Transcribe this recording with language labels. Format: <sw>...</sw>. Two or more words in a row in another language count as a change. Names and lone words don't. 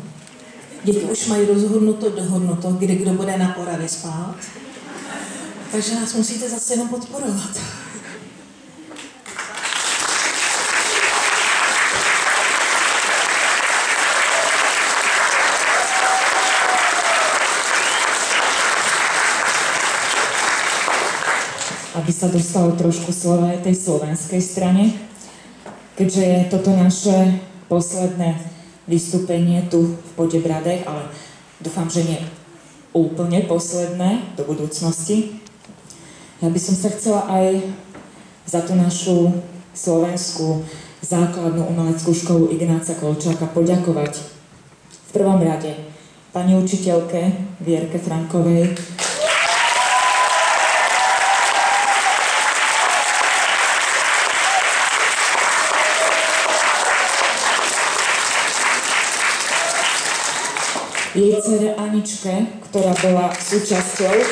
<cs>Děti už mají dohodnuto, kdy kdo bude na Oravě spát, takže nás musíte zase jenom podporovat.</cs> <sk>Aby sa dostalo trošku slova aj tej slovenskej strane, keďže je toto naše posledné vystúpenie tu v Podebradech, ale dúfam, že nie úplne posledné do budúcnosti. Ja by som sa chcela aj za tú našu slovenskú základnú umeleckú školu Ignáca Kolčáka poďakovať v prvom rade pani učiteľke Vierke Frankovej, jej dcere Aničke, ktorá bola súčasťou</sk>